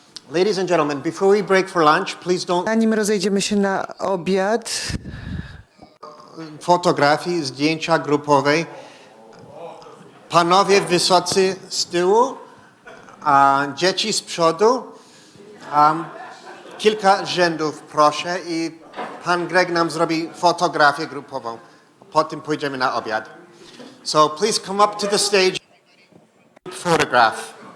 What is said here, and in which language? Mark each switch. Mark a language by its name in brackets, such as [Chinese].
[English] Ladies and gentlemen, before we break for lunch, please don't... [Polish] Zanim rozejdziemy się na obiad, fotografii, zdjęcia grupowej. Panowie wysocy z tyłu, a dzieci z przodu. Kilka rzędów, proszę, i pan Greg nam zrobi fotografię grupową. Potem pójdziemy na obiad. [English] So please come up to the stage. Photograph.